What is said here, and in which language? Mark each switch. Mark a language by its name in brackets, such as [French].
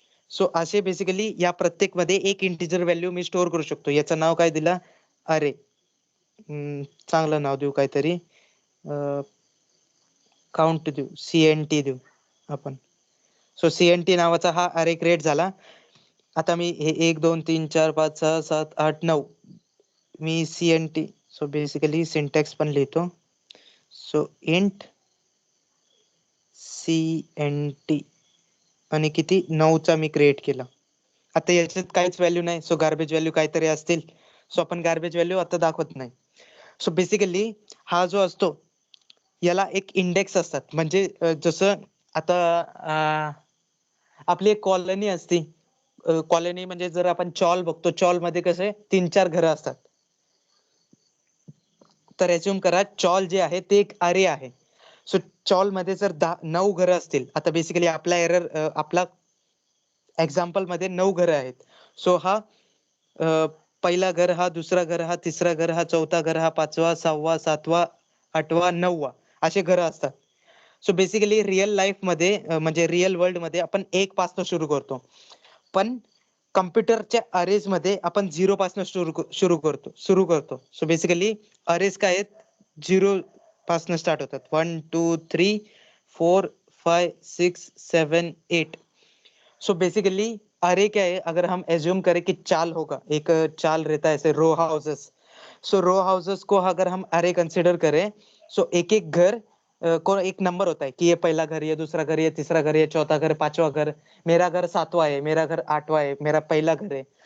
[Marathi] So असे basically या प्रत्येक मध्ये एक इंटिजर व्हॅल्यू मी स्टोअर करू शकतो. याचं नाव काय दिला, अरे. चांगलं नाव देऊ काहीतरी, काउंट देऊ, CNT देऊ आपण. सो CNT नावाचा हा अरे क्रिएट झाला. आता मी हे 1 2 3 4 5 6 7 8 9 मी CNT, सो बेसिकली सिंटॅक्स पण लिहितो. सो इंट CNT आणि किती 9चा मी क्रिएट केला. आता याच्यात काहीच व्हॅल्यू नाही, सो गार्बेज व्हॅल्यू काहीतरी असतील. सो आपण गार्बेज व्हॅल्यू आता दाखवत नाही. सो बेसिकली हा जो असतो याला एक इंडेक्स असतात. म्हणजे जसं आता आपली एक कॉलनी असती. कॉलनी म्हणजे जर आपण चॉल बघतो, चॉल मध्ये कसे 3-4 घरं असतात. तर अज्युम करा चॉल जे आहे ते एक अरे आहे. सो चॉल मध्ये जर 9 घरं असतील, आता बेसिकली आपला एरर आपला एक्झाम्पल मध्ये 9 घरं आहेत. सो हा पहिला घर, हा दुसरा घर, हा तिसरा घर, हा चौथा घर, हा 5वा 6वा 7वा 8वा 9वा असे घरं असतात. सो बेसिकली रिअल लाईफ मध्ये म्हणजे रिअल वर्ल्ड मध्ये आपण 1 पासून सुरू करतो, पण कम्प्युटरच्या अरेज मध्ये आपण 0 पासून सुरू करतो. सो बेसिकली अरेज काय आहेत, 0 पासून स्टार्ट होतात. 1 2 3 4 5 6 7 8. [Hindi] सो बेसिकली अरे क्या है, अगर हम एज्यूम करें कि चाल होगा, एक चाल रहता है ऐसे रो हाउसेस. सो रो हाउसेस को अगर हम अरे कंसिडर करें, सो एक एक घर को एक नंबर होता है कि ये पहला घर, ये दूसरा घर, ये तीसरा घर, ये चौथा घर, पांचवा घर, मेरा घर 7वां है, मेरा घर 8वां है, मेरा पहला घर है।